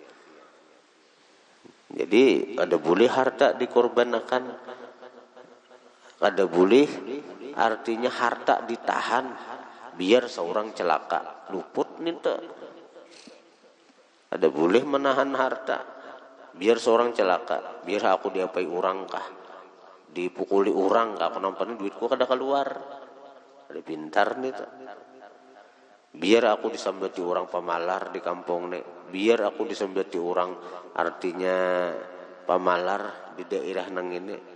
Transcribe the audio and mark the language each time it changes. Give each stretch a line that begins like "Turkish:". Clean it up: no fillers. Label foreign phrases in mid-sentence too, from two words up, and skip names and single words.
Banjar: Jadi ada boleh harta dikorbankan, ada boleh artinya harta ditahan biar seorang celaka luput nih. Ada boleh menahan harta biar seorang celaka, biar aku diapai orang kah, dipukuli orang kah, kenapa nih duitku kada keluar. Ada pintar nih tuh. Biar aku disambati orang pemalar di kampung nih, biar aku disambati orang artinya pemalar di daerah nang ini.